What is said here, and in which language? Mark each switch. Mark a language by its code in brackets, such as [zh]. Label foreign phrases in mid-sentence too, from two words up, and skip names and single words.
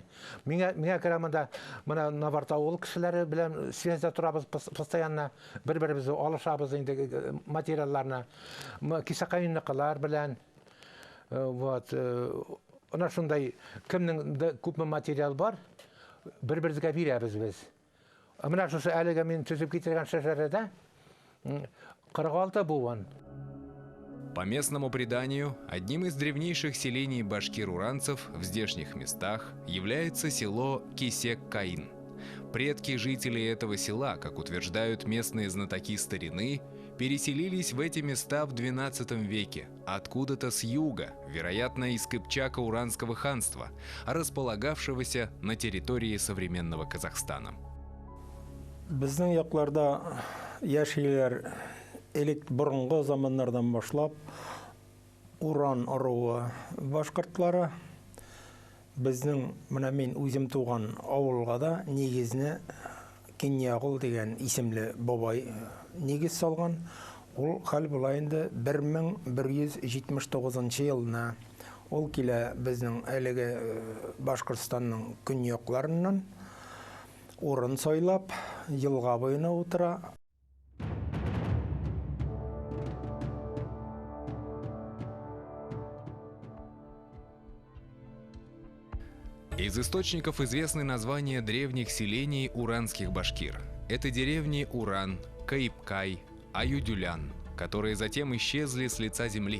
[tt] Миңа керә монда Наварта авыл кешеләре белән связьдә торабыз постоянно, бер-беребезне алышабыз инде материалларны. Кисакайныкылар белән. Вот. Ана шундай кемнең күпме материал бар, бер-беребезгә бирәбез без. Менә шушы әлегә мин төзеп китергән шәҗәрәдә 46 буын. [ru] По местному преданию, одним из древнейших селений башкир-уранцев в здешних местах является село Кисек-Каин. Предки жителей этого села, как утверждают местные знатоки старины, переселились в эти места в XII веке, откуда-то с юга, вероятно, из Кыпчака Уранского ханства, располагавшегося на территории современного Казахстана. [tt] Безнең якларда яшиләр элек борынгы заманнардан башлап Уран аруы башкортлары безнең менә мин үзем туган авылга да нигезне Киньягул дигән исемле бабай нигез салган. Ул хәл булай инде 1179 елна ул килә безнең әлеге Башкортстанның көньякларыннан урын сайлап елга буена утыра. [ru] Из источников известны названия древних селений уранских башкир. Это деревни Уран, Каипкай, Аюдюлян, которые затем исчезли с лица земли.